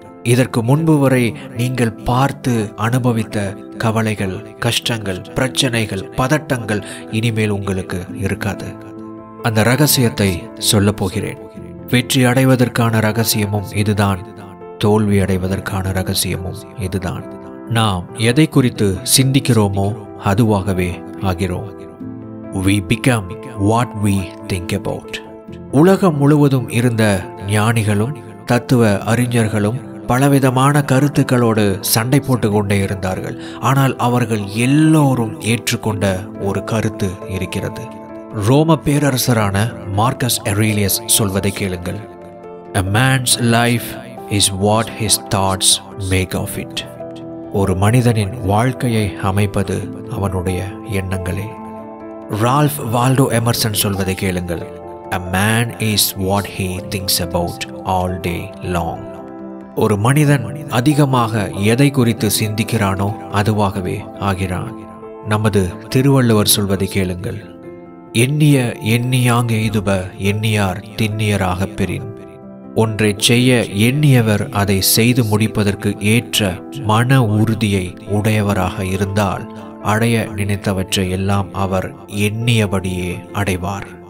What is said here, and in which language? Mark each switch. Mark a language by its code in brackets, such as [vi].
[ta] இதற்கு முன்பு வரை நீங்கள் பார்த்து அனுபவித்த கவலைகள், கஷ்டங்கள், பிரச்சனைகள், பதட்டங்கள் இனிமேல் உங்களுக்கு இருக்காது. அந்த ரகசியத்தை சொல்ல போகிறேன். வெற்றி அடைவதற்கான ரகசியமும் இதுதான், தோல்வி அடைவதற்கான ரகசியமும் இதுதான். நாம் எதை குறித்து சிந்திக்கிறோமோ அதுவாகவே ஆகிறோம். [en] We become what we think about. [ta] உலகம் முழுவதும் இருந்த ஞானிகளும் தத்துவ அறிஞர்களும் பலவிதமான கருத்துக்களோடு சண்டை போட்டு கொண்டே இருந்தார்கள். ஆனால் அவர்கள் எல்லோரும் ஏற்றுக்கொண்ட ஒரு கருத்து இருக்கிறது. ரோம பேரரசரான மார்க்கஸ் எரேலியஸ் சொல்வதை கேளுங்கள். [en] A man's life is what his thoughts make of it. [ta] ஒரு மனிதனின் வாழ்க்கையை அமைப்பது அவனுடைய எண்ணங்களே. ரால்ஃப் வால்டோ எமர்சன் சொல்வதை கேளுங்கள். [en] A man is what he thinks about all day long. [ta] ஒரு மனிதன் அதிகமாக எதை குறித்து சிந்திக்கிறானோ அதுவாகவே ஆகிறான். நமது திருவள்ளுவர் சொல்வதை கேளுங்கள். எண்ணிய எண்ணியாங்க எய்துப எண்ணியார் திண்ணியராக பெறின். ஒன்றை செய்ய எண்ணியவர் அதை செய்து முடிப்பதற்கு ஏற்ற மன உறுதியை உடையவராக இருந்தால் அடைய நினைத்தவற்றை எல்லாம் அவர் எண்ணியபடியே அடைவார்.